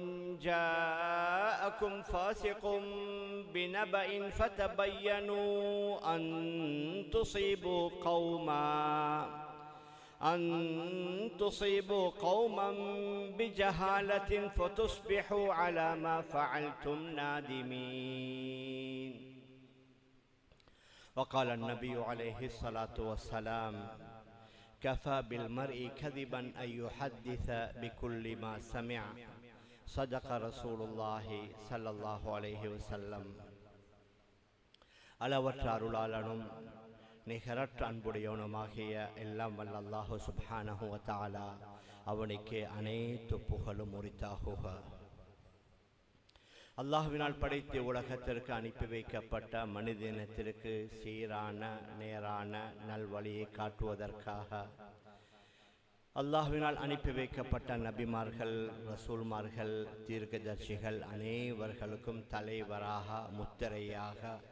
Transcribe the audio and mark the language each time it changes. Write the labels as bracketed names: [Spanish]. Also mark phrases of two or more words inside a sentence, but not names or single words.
[Arabic] جاءكم فاسق بنبأ فتبينوا أن تصيبوا قوما بجهالة فتصبحوا على ما فعلتم نادمين. وقال النبي عليه الصلاة والسلام كفى بالمرء كذبا أن يحدث بكل ما سمع صدق رسول الله صلى الله عليه وسلم. [Tamil] அளவற்ற அருளாளனும் நிகரற்ற அன்புடையவனுமாகிய எல்லாம் வல்ல [Arabic] الله سبحانه وتعالى [Tamil] அவனுக்கு அனைத்து புகழும் உரித்தாகுக. அல்லாஹ்வினால் படைத்து உலகத்திற்கு அனுப்பி வைக்கப்பட்ட மனிதனத்திற்கு சீரான நேரான நல்வழியை காட்டுவதற்காக அல்லாஹ்வினால் அனுப்பி வைக்கப்பட்ட நபிமார்கள், ரசூல்மார்கள், தீர்க்கதர்சிகள் அனைவர்களுக்கும் தலைவராக முத்திரையாக